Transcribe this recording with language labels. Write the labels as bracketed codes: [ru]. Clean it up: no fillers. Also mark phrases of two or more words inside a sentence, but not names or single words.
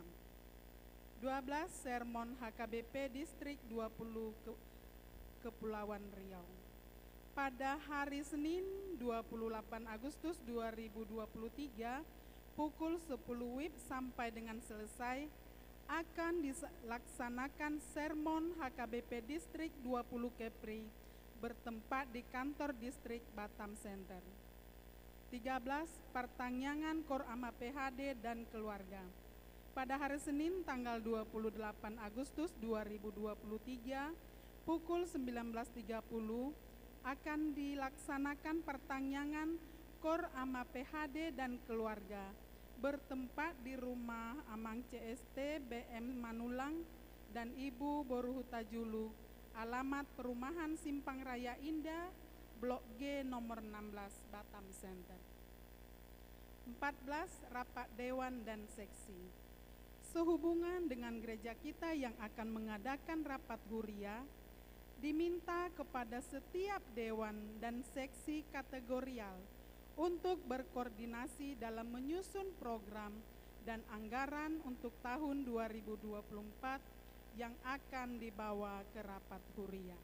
[id] 12 Sermon HKBP Distrik 20 Kepulauan Riau. Pada hari Senin 28 Agustus 2023 pukul 10 WIB sampai dengan selesai akan dilaksanakan Sermon HKBP Distrik 20 Kepri bertempat di kantor distrik Batam Center. 13 Pertanyaan Kor Ama PHD dan Keluarga. Pada hari Senin tanggal 28 Agustus 2023 pukul 19.30 akan dilaksanakan pertanyaan Kor Ama PHD dan Keluarga bertempat di Rumah Amang CST BM Manulang dan Ibu Boruhuta Julu, alamat Perumahan Simpang Raya Indah, Blok G nomor 16, Batam Center. 14 Rapat Dewan dan Seksi. Sehubungan dengan gereja kita yang akan mengadakan rapat huria, diminta kepada setiap dewan dan seksi kategorial untuk berkoordinasi dalam menyusun program dan anggaran untuk tahun 2024 yang akan dibawa ke rapat huria.